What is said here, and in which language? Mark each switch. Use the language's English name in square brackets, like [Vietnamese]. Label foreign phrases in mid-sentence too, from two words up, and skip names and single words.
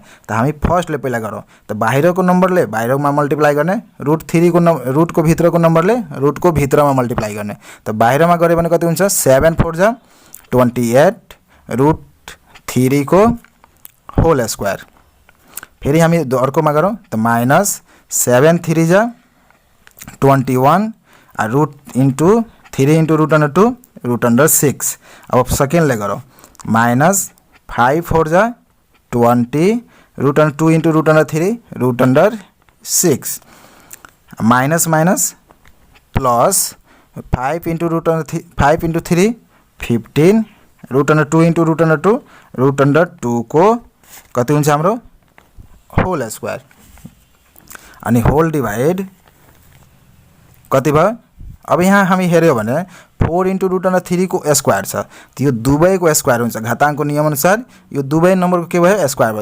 [Nepali] त हामी फर्स्टले पहिला गरौँ त बाहिरको नम्बरले बाहिरमा मल्टिप्लाई गर्ने √3 को रूट को भित्रको नम्बरले रूट को भित्रमा मल्टिप्लाई गर्ने। त बाहिरमा गरे भने कति हुन्छ 7 4 जा 28 √3 को [English] whole square. [Nepali] फेरि हामी अर्कोमा गरौँ त माइनस 7 3 जा 21 [English] root into [Nepali] 3 × √2 √6। अब सेकेन्डले गरौँ माइनस 5 4 जा 20 √2 इंटू √3 √6 [English] minus minus plus [Nepali] 5 × 3 15 √2 इंटू √2 को कति हुन्छ हाम्रो [English] whole square [Nepali] अनि [English] whole divide [Nepali] कति भयो। अब यहाँ हामी हेर्यो भने 4 × √3 को स्क्वायर छ त यो दुवैको स्क्वायर हुन्छ घाताङ्कको नियम अनुसार यो दुवै नम्बरको के भयो स्क्वायर भयो।